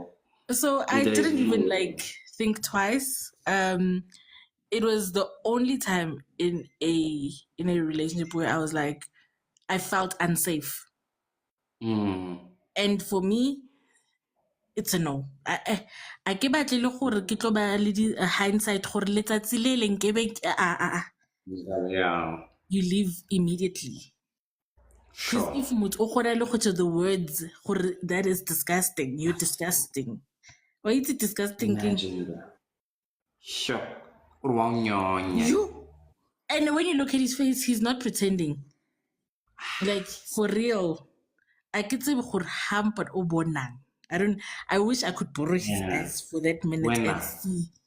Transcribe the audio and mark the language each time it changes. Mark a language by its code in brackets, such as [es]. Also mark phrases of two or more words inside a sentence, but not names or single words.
[en] So I didn't even think twice. It was the only time in a relationship where I was like, I felt unsafe. And for me, it's a no. [tn] I ke batle le gore ke tlo ba le di hindsight gore letsatsi le leng ke be [en] Yeah. you leave immediately. Because Sure. if [tn] motho o kgona le go [en] tell the words gore that is disgusting, you're disgusting. Why is it disgusting? Imagine that. Sure. You. And when you look at his face, he's not pretending. Like for real. I could say hampered or bonang. I wish I could borrow his eyes for that minute and see.